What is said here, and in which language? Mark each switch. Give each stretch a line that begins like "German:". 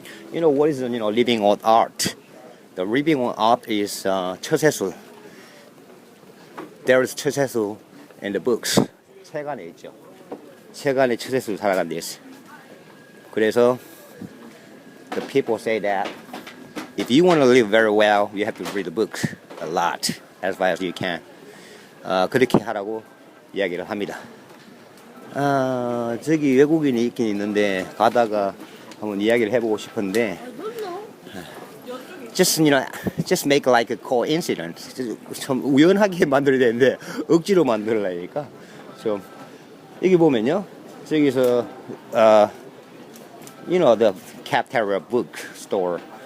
English: What is living on art? The living on art is 처세술. There is 처세술 in the books.
Korean: 책 안에 있죠. 책 안에 처세술 살아간 데 있어.
English: 그래서 the people say that if you want to live very well, you have to read the books a lot, as far as you can.
Korean: 그렇게 하라고 이야기를 합니다. 저기 외국인이 있긴 있는데 가다가 한번 이야기를 해보고 싶은데,
English: just make like a coincidence.
Korean: 좀 우연하게 만들어야 되는데 억지로 만들려니까 좀 여기 보면요, 저기서
English: the cafeteria bookstore.